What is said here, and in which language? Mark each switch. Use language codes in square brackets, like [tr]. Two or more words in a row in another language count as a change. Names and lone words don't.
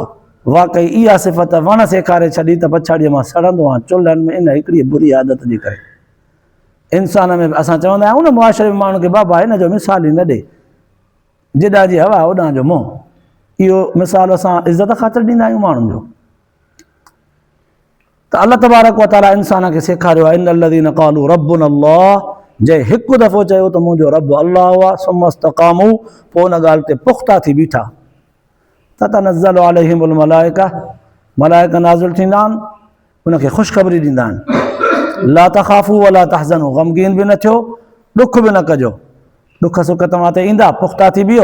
[sd] वाक़ई इहा सिफ़त वण सेखारे छॾी त पछाड़ीअ मां सड़ंदो आहे चुल्हनि में इन हिकिड़ी बुरी आदत जे करे। इंसान में असां चवंदा आहियूं न मुआशरे में माण्हू खे बाबा हिन जो मिसाल ई न ॾे, जिॾां जी हवा ओॾां जो मुंहुं, इहो मिसाल असां इज़त ख़ातिर ॾींदा आहियूं माण्हुनि जो। त [ar] الله تبارك وتعالى [sd] इंसान खे सेखारियो आहे [ar] إن الذين قالوا ربنا الله, [sd] जंहिं हिकु दफ़ो चयो त मुंहिंजो रब अल्लाह आहे, [ar] ثم استقاموا, [sd] पोइ उन ॻाल्हि ते पुख़्ता थी बीठा, [ar] تتنزل عليهم الملائكة, [sd] मलाइका नाज़िल थींदा आहिनि, उनखे ख़ुशख़बरी ॾींदा आहिनि, [ar] لا تخافوا ولا تحزنوا, [sd] ग़मगीन बि न थियो, ॾुख बि न कजो, ॾुख सुख तव्हां ते ईंदा, पुख़्ता थी बीहो।